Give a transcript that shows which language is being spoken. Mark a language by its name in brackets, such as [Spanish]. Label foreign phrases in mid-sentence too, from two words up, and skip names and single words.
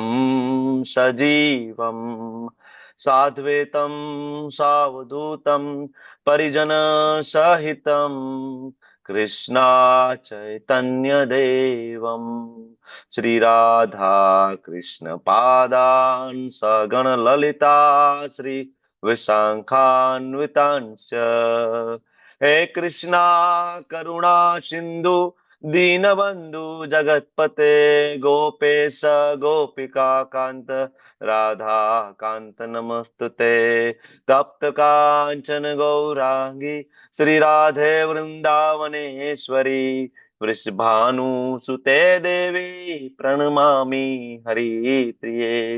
[Sanskrit] सजीवम साध्वेतम सावधूतम परिजन सहितम कृष्णा चैतन्य देवम श्री राधा कृष्ण पादान सगण ललिता श्री विशाखान्वितांश्च. हे कृष्णा करुणा सिंधु दीनबंधु जगतपते गोपेश गोपिका कांत राधा कांत नमस्तुते. तप्त कांचन गौरांगी श्री राधे वृंदावनेश्वरी वृषभानु सुते देवी प्रणमामि हरिप्रिये.